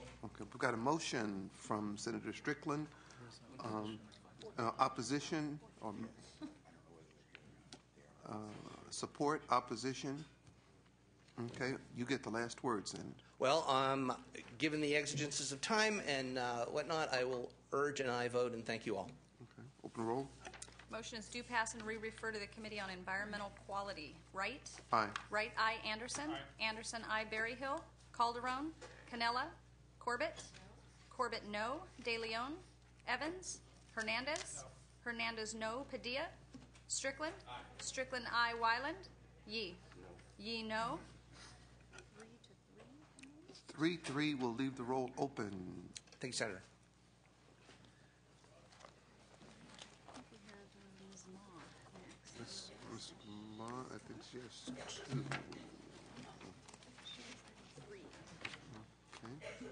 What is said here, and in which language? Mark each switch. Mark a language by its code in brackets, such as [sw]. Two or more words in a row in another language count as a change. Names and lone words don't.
[en] Okay, we've got a motion from Senator Strickland. Opposition or support, opposition. Okay, you get the last words then. Well, given the exigencies of time and whatnot, I will urge an aye vote, and thank you all. Okay, open roll. Motion is due pass and re-refer to the Committee on Environmental Quality. Wright? Aye. Wright, aye. Anderson? Aye. Anderson, aye. Berryhill? Calderon? Canella? Corbett? Corbett, no. De Leon? Evans? Hernandez? No. Hernandez, no. Padilla? Strickland? Aye. Strickland, aye. Wyland? Yee? No. Yee, no. 3-3 will leave the roll open. Thank you, Senator. Ms. Ma, I think she has 2. Okay.